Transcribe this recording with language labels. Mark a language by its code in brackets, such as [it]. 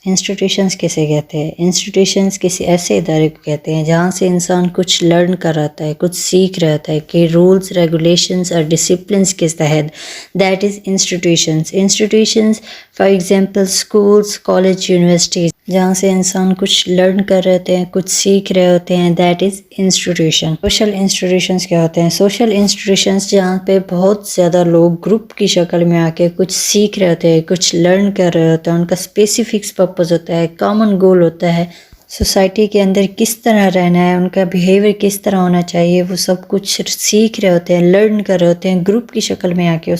[ur] Institutions کسے کہتے ہیں؟ Institutions کسی ایسے ادارے کو کہتے ہیں جہاں سے انسان کچھ لرن کر رہا ہے، کچھ سیکھ رہا ہے کہ رولز، ریگولیشنز اور ڈسپلنس کے تحت. [en] That is institutions. Institutions for example schools, college, universities. [ur] جہاں سے انسان کچھ لرن کر رہے ہوتے ہیں، کچھ سیکھ رہے ہوتے ہیں. [en] That is institution. [ur] Social institutions کیا ہوتے ہیں؟ Social institutions جہاں پہ بہت زیادہ لوگ گروپ کی شکل میں آ کے کچھ سیکھ رہے ہوتے ہیں، کچھ لرن کر رہے ہوتے ہیں، ان کا اسپیسیفکس پرپز ہوتا ہے، کامن گول ہوتا ہے، سوسائٹی کے اندر کس طرح رہنا ہے، ان کا بیہیویئر کس طرح ہونا چاہیے، وہ سب کچھ سیکھ رہے ہوتے ہیں، لرن کر رہے ہوتے ہیں گروپ کی شکل میں آ کے.